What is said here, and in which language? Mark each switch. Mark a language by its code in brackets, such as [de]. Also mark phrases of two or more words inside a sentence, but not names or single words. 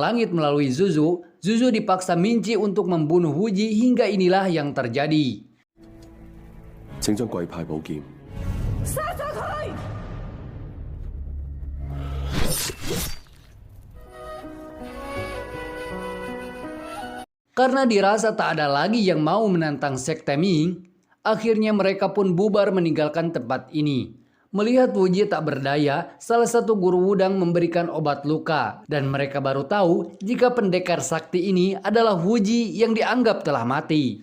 [id] langit melalui Zuzu, Zuzu dipaksa Minci untuk membunuh Wuji hingga inilah yang terjadi. [yue] 請將貴派寶劍殺咗佢！ [id] Karena dirasa tak ada lagi yang mau menantang Sekte Ming, akhirnya mereka pun bubar meninggalkan tempat ini. Melihat Wuji tak berdaya, salah satu guru Wudang memberikan obat luka dan mereka baru tahu jika pendekar sakti ini adalah Wuji yang dianggap telah mati.